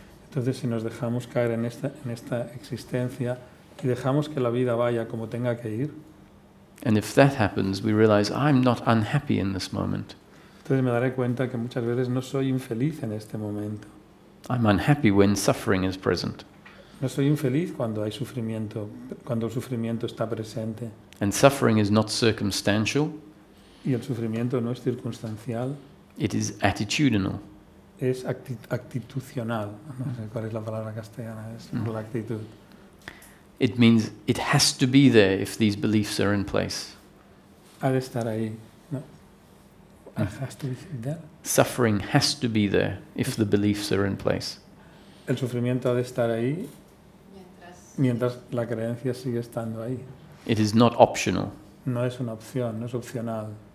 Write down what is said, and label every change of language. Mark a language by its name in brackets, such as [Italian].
[Spanish] Entonces si nos dejamos caer en esta existencia y dejamos que la vida vaya como tenga que ir, [English] And if that happens, we realize, I'm not unhappy in this moment. [Spanish] entonces me daré cuenta que muchas veces no soy infeliz en este momento. [English] I'm unhappy when suffering is present. [Spanish] No soy infeliz cuando hay sufrimiento, cuando el sufrimiento está presente. [English] And suffering is not circumstantial, [Spanish] Y el sufrimiento no es circunstancial, [English] it is attitudinal. [Spanish] es actitucional. No sé cuál es la palabra castellana, es por la actitud. [English] It means it has to be there if these beliefs are in place. [Spanish] Ha de estar ahí, ¿no? [English] Has to be there. Suffering has to be there if the beliefs are in place. [Spanish] El sufrimiento ha de estar ahí mientras la creencia sigue estando ahí. [English] It is not optional. [Spanish] No es una opción, no es opcional.